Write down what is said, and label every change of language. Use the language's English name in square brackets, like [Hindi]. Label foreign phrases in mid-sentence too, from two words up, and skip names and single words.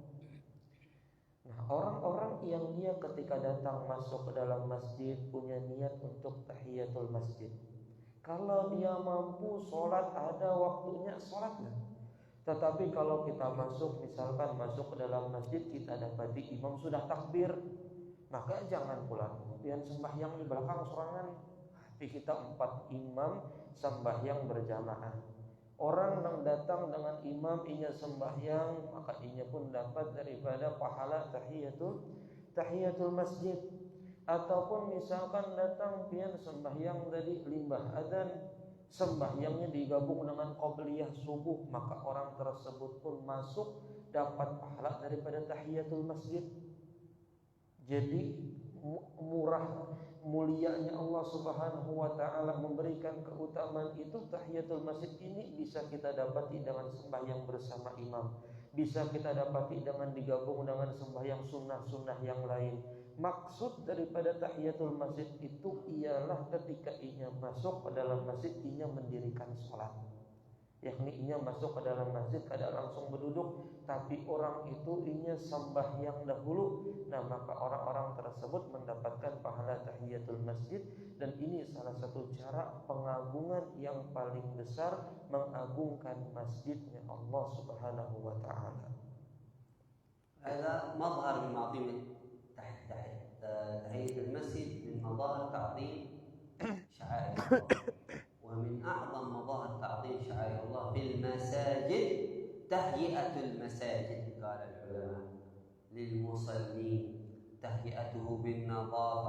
[Indonesian] Nah, orang-orang yang dia ketika datang masuk ke dalam masjid punya niat untuk [Arabic] تحية المسجد. [Indonesian] Kalau dia mampu sholat, ada waktunya sholatlah. Tetapi kalau kita misalkan masuk ke dalam masjid, kita dapati imam sudah takbir, maka jangan pula kemudian sembahyang di belakang sorangan. Tapi kita 4 imam sembahyang berjamaah. Orang yang datang dengan imam inya sembahyang, maka inya pun dapat daripada pahala [Arabic] تحية المسجد. [Indonesian] Ataupun misalkan datang pian sembahyang dari limbah adzan, sembahyangnya digabung dengan qabliyah subuh, maka orang tersebut pun masuk dapat pahala daripada [Arabic] تحية المسجد. [Indonesian] Jadi mulianya Allah [Arabic] سبحانه وتعالى [Indonesian] memberikan keutamaan itu. [Arabic] تحية المسجد [Indonesian] ini bisa kita dapati dengan sembahyang bersama imam, bisa kita dapati dengan digabung dengan sembahyang sunnah-sunnah yang lain. Maksud daripada [Arabic] تحية المسجد [Indonesian] itu ialah ketika inya masuk ke dalam masjid, inya mendirikan sholat, yakni inya masuk ke dalam masjid kada langsung berduduk, tapi orang itu inya sembahyang dahulu. Nah, maka orang-orang tersebut mendapatkan pahala [Arabic] تحية المسجد. [Indonesian] Dan ini salah satu cara pengagungan yang paling besar, mengagungkan masjidnya Allah [Arabic] سبحانه وتعالى. هذا مظهر من معظم تحية المسجد، من مظاهر تعظيم شعائر الله. ومن أعظم مظاهر تعظيم شعائر الله في المساجد تهيئة المساجد، قال العلماء، للمصلين، تهيئته بالنظافة،